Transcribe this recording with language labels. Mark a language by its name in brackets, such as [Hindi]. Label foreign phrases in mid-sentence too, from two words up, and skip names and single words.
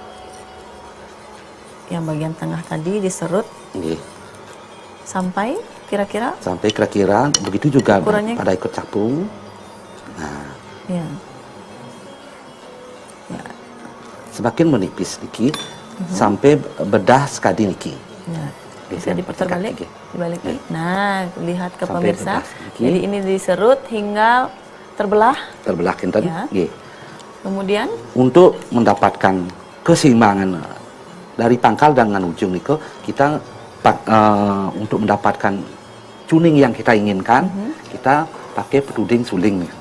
[Indonesian] Yang bagian tengah tadi diserut Nggih. sampai kira-kira Sampai kira-kira begitu juga Ukurannya? pada ikut capung. Nah, ya. Ya. semakin menipis niki sampai [Balinese] bedah sekadi niki. [Indonesian] Ya. Bisa Bisa diputar balik, Oke. dibalik. Nah, lihat ke Sampai pemirsa. bedah sedikit. Jadi ini diserut hingga terbelah. Terbelah kinten. Ya. Nggih. Kemudian Untuk mendapatkan keseimbangan dari pangkal dengan ujung niko, kita untuk mendapatkan tuning yang kita inginkan, kita pakai peduding suling nih.